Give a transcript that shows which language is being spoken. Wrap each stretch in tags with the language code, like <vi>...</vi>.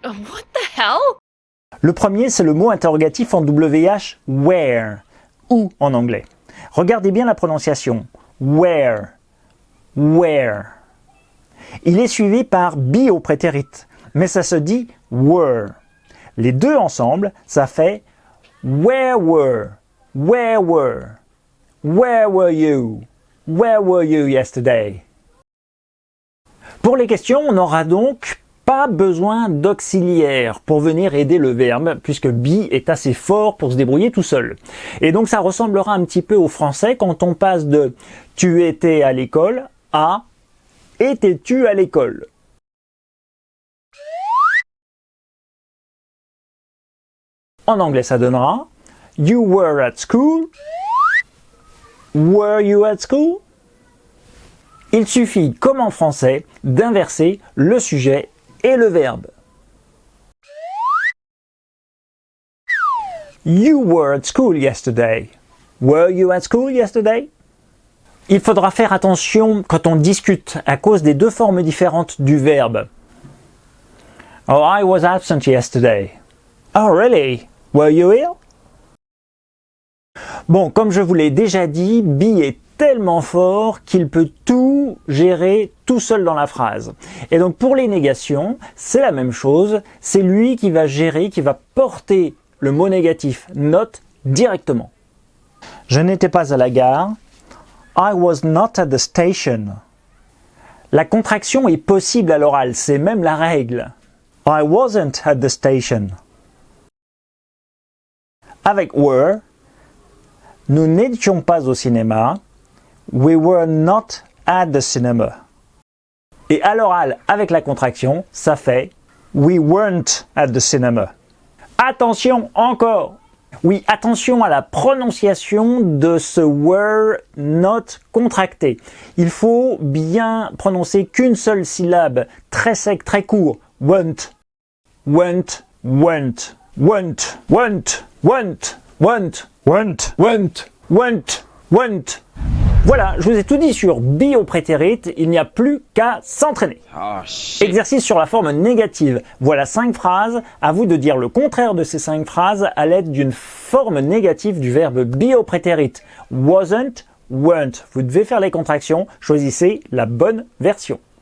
<en>What the hell?</en> <fr>Le premier, c'est le mot interrogatif en WH, where, où en anglais. Regardez bien la prononciation. Where, where. Il est suivi par be au prétérit, mais ça se dit were. Les deux ensemble, ça fait</fr> <en>where were, where were you, where were you yesterday.</en> <fr>Pour les questions, on aura donc pas besoin d'auxiliaire pour venir aider le verbe, puisque be est assez fort pour se débrouiller tout seul. Et donc ça ressemblera un petit peu au français quand on passe de « tu étais à l'école » à « étais-tu à l'école ». En anglais, ça donnera «</fr> <en>you were at school »,« were you at school ».</en> <fr>Il suffit, comme en français, d'inverser le sujet et le verbe.</fr> <en>You were at school yesterday. Were you at school yesterday?</en> <fr>Il faudra faire attention quand on discute à cause des deux formes différentes du verbe.</fr> <en>Oh, I was absent yesterday. Oh, really? Were you ill?</en> <fr>Bon, comme je vous l'ai déjà dit, be est tellement fort qu'il peut tout gérer tout seul dans la phrase. Et donc pour les négations, c'est la même chose, c'est lui qui va gérer, qui va porter le mot négatif not directement. Je n'étais pas à la gare.</fr> <en>I was not at the station.</en> <fr>La contraction est possible à l'oral, c'est même la règle.</fr> <en>I wasn't at the station.</en> <fr>Avec were, nous n'étions pas au cinéma.</fr> <en>We were not at the cinema.</en> <fr>Et à l'oral, avec la contraction, ça fait</fr> <en>We weren't at the cinema.</en> <fr>Attention encore! Oui, attention à la prononciation de ce were not contracté. Il faut bien prononcer qu'une seule syllabe, très sec, très court.</fr> <en>Went, went, went, went, went, went, went, went, went, went, went.</en> <fr>Voilà, je vous ai tout dit sur be au prétérit, il n'y a plus qu'à s'entraîner.</fr> <en>Oh, shit.</en> <fr>Exercice sur la forme négative. Voilà 5 phrases, à vous de dire le contraire de ces 5 phrases à l'aide d'une forme négative du verbe be au prétérit. Wasn't, weren't. Vous devez faire les contractions, choisissez la bonne version.</fr>